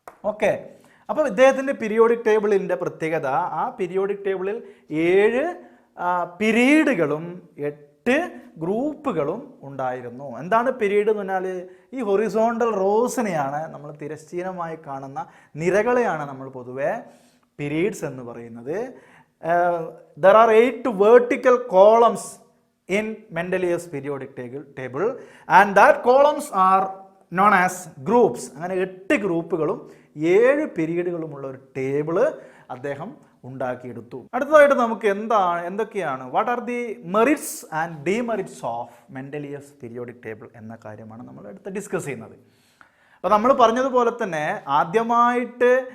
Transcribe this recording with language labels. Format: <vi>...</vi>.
<ml>Okay, അപ്പോൾ ഇദ്ദേഹത്തിൻ്റെ periodic ടേബിളിൻ്റെ പ്രത്യേകത, ആ പീരിയോഡിക് ടേബിളിൽ 7 പീരീഡുകളും 8 ഗ്രൂപ്പുകളും ഉണ്ടായിരുന്നു. എന്താണ് പീരീഡ് എന്ന് പറഞ്ഞാൽ ഈ ഹൊറിസോണ്ടൽ റോസിനെയാണ് നമ്മൾ തിരശ്ചീനമായി കാണുന്ന നിരകളെയാണ് നമ്മൾ പൊതുവെ പീരീഡ്സ് എന്ന് പറയുന്നത്.</ml> <en>There are 8 vertical columns in Mendeleev's periodic table and that columns are known as groups.</en> <ml>അങ്ങനെ 8 ഗ്രൂപ്പുകളും 7 പീരീഡുകളുമുള്ള ഒരു ടേബിള് അദ്ദേഹം ഉണ്ടാക്കിയെടുത്തു. അടുത്തതായിട്ട് നമുക്ക് എന്തൊക്കെയാണ്</ml> <en>what are the merits and demerits of Mendeleev's periodic table</en> <ml>എന്ന കാര്യമാണ് നമ്മൾ അടുത്ത് ഡിസ്കസ് ചെയ്യുന്നത്. അപ്പോൾ നമ്മൾ പറഞ്ഞതുപോലെ തന്നെ ആദ്യമായിട്ട്</ml>